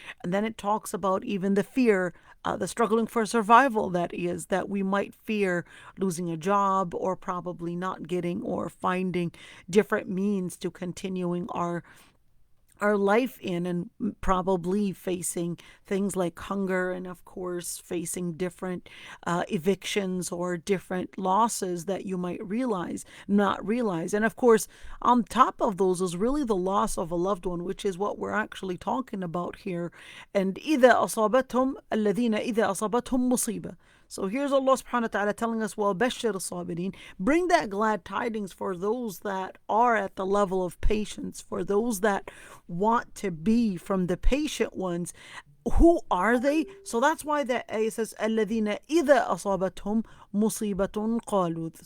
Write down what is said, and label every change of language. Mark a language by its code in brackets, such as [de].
[en] And then it talks about even the fear, the struggling for survival, that is, that we might fear losing a job, or probably not getting or finding different means to continuing our life in, and probably facing things like hunger, and of course facing different evictions or different losses that you might not realize. And of course, on top of those is really the loss of a loved one, which is what we're actually talking about here. [ar] And إذا أصابتهم الذين إذا أصابتهم مصيبة. [en] So here's Allah subhanahu wa ta'ala telling us, [ar] وَبَشِّرِ الصَّابِرِينَ, [en] bring that glad tidings for those that are at the level of patience, for those that want to be from the patient ones. Who are they? So that's why the ayah says, [ar] الَّذِينَ إِذَا أَصَابَتْهُمْ مُصِيبَةٌ قَالُوا.